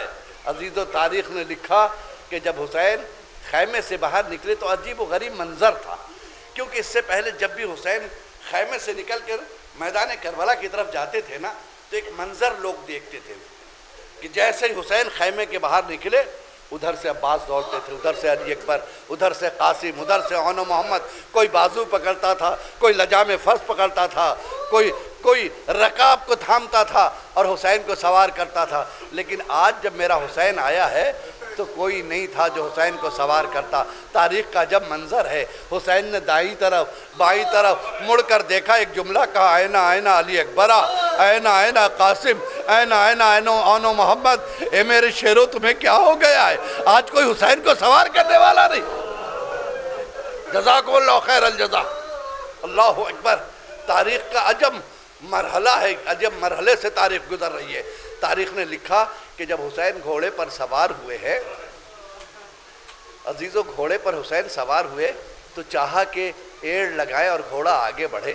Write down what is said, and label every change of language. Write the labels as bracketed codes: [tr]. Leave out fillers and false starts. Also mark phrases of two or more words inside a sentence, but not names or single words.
[ur] عزیز و تاریخ نے لکھا کہ جب حسین خیمے سے باہر نکلے تو عجیب و غریب منظر تھا، کیونکہ اس سے پہلے جب بھی حسین خیمے سے نکل کر میدان کربلا کی طرف جاتے تھے نا تو ایک منظر لوگ دیکھتے تھے کہ جیسے ہی حسین خیمے کے باہر نکلے ادھر سے عباس دوڑتے تھے، ادھر سے علی اکبر، ادھر سے قاسم، ادھر سے عون و محمد، کوئی بازو پکڑتا تھا، کوئی لجام فرض پکڑتا تھا، کوئی رکاب کو تھامتا تھا اور حسین کو سوار کرتا تھا۔ لیکن آج جب میرا حسین آیا ہے تو کوئی نہیں تھا جو حسین کو سوار کرتا۔ تاریخ کا جب منظر ہے، حسین نے دائیں طرف بائیں طرف مڑ کر دیکھا، ایک جملہ کہا، [ar] اینا اینا علی اکبرہ، اینا اینا قاسم، اینا اینا عون و محمد۔ [ur] اے میرے شیرو تمہیں کیا ہو گیا ہے؟ آج کوئی حسین کو سوار کرنے والا نہیں۔ [ar] جزاکم اللہ خیر الجزا۔ اللہ اکبر۔ [ur] تاریخ کا عجب مرحلہ ہے، عجب مرحلے سے تاریخ گزر رہی ہے۔ تاریخ نے لکھا کہ جب حسین گھوڑے پر سوار ہوئے ہیں، عزیزو گھوڑے پر حسین سوار ہوئے تو چاہا کہ ایڑ لگائے اور گھوڑا آگے بڑھے۔